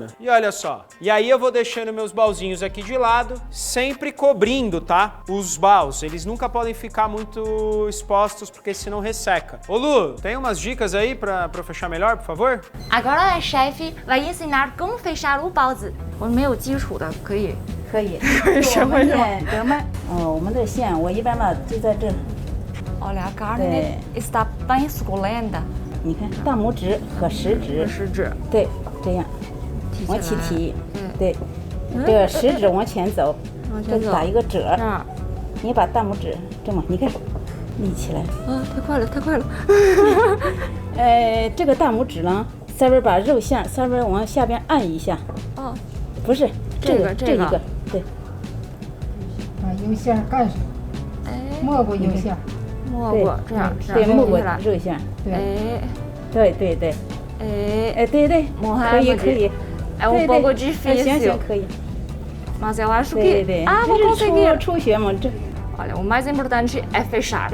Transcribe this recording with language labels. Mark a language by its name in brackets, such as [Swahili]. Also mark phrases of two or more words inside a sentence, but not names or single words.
[Portuguese] E olha só. E aí eu vou deixando meus balzinhos aqui de lado, sempre cobrindo, tá? Os baus, eles nunca podem ficar muito expostos, porque senão resseca. Ô Lu, tem umas dicas aí pra eu fechar melhor, por favor? Agora a chefe vai ensinar como fechar o 包子。 [Chinese] 我没有基础的，可以。可以。我们练德麦，我们的线我一般呢就在这， [Portuguese] Olha, a carne está bem suculenta. [Chinese] 你看大拇指和食指，食指对，这样往起提，对，这个食指往前走，这打一个褶，你把大拇指这么，你看立起来。啊，太快了，太快了。这个大拇指呢，稍微把肉馅稍微往下边按一下。哦，不是，这一个，对。把油馅盖上，没过油馅，没过，这样，对，没过肉馅，对，对，可以。 [Portuguese] É um pouco difícil. [Chinese] 行，可以。 [Portuguese] Mas eu acho que vou conseguir. [Chinese] 初学嘛，这。 [Portuguese] Olha, o mais importante é fechar.